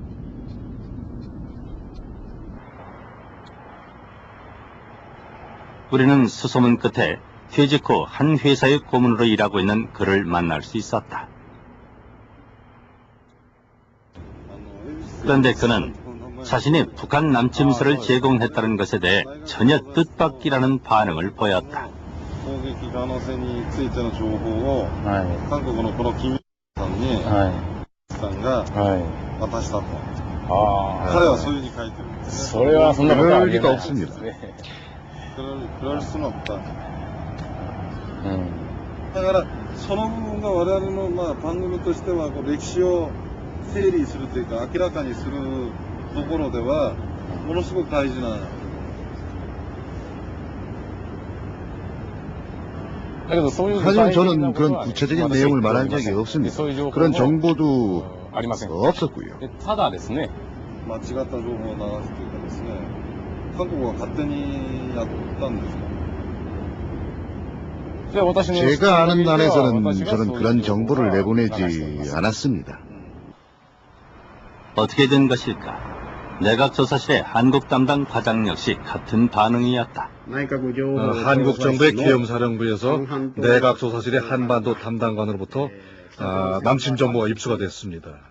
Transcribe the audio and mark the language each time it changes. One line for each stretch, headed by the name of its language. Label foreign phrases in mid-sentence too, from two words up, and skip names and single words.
Korean: 우리는 수소문 끝에 퇴직 후 한 회사의 고문으로 일하고 있는 그를 만날 수 있었다. 그런데 그는 자신이 북한 남침설을 제공했다는 것에 대해 전혀 뜻밖이라는 반응을 보였다.
Japanese: 攻撃可能性についての情報を、韓国のこの金さんに、さんが渡したと。彼はそういうふうに書いてるんですね。それはそんなことはありえないですね。
Korean: 그럴 수는 없다.
Japanese: だからその部分が我々の番組としては歴史を整理するというか明らかにするところではものすごく大事な。
Korean: 하지만 저는 그런 구체적인 내용을 말한 적이 없습니다. 그런 정보도 없었고요.
Japanese: ただですね、間違った情報を流すというかですね、韓国は勝手にやったんですか。
Korean: 제가 아는 안에서는 저는 그런 정보를 내보내지 않았습니다. 어떻게 된 것일까? 내각조사실의 한국 담당 과장 역시 같은 반응이었다. 한국 정부의 계엄사령부에서 내각조사실의 한반도 담당관으로부터 남침 정보가 입수가 됐습니다.